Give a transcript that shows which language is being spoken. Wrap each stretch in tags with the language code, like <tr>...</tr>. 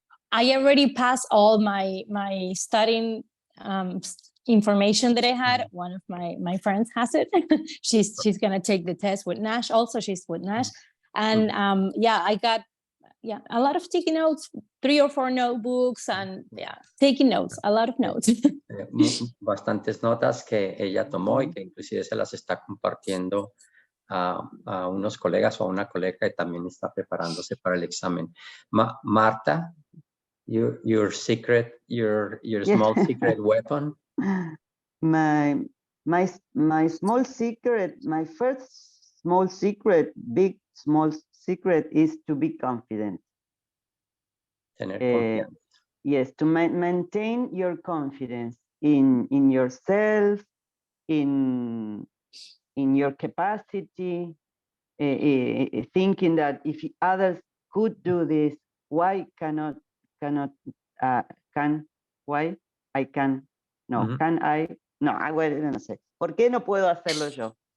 <en>I already passed all my studying information that I had. One of my friends has it. she's gonna take the test with Nash. Also, she's with Nash, and I got a lot of sticky notes, 3 or 4 notebooks, and taking notes, a lot of notes.</en> <es>Bastantes notas que ella tomó y que inclusive se las está compartiendo a unos colegas o a una colega que también está preparándose para el examen.</es> <en>Marta, your secret, your small secret weapon. My small secret, my first small secret, big small secret, is to be confident.</en> <es>Tener confianza.</es> <en>Yes, to maintain your confidence in yourself, in your capacity, thinking that if others could do this, why can I can?</en> <es>No,</es> <en>can I?</en> <es>No, bueno, no sé. ¿Por qué no puedo hacerlo yo?</es>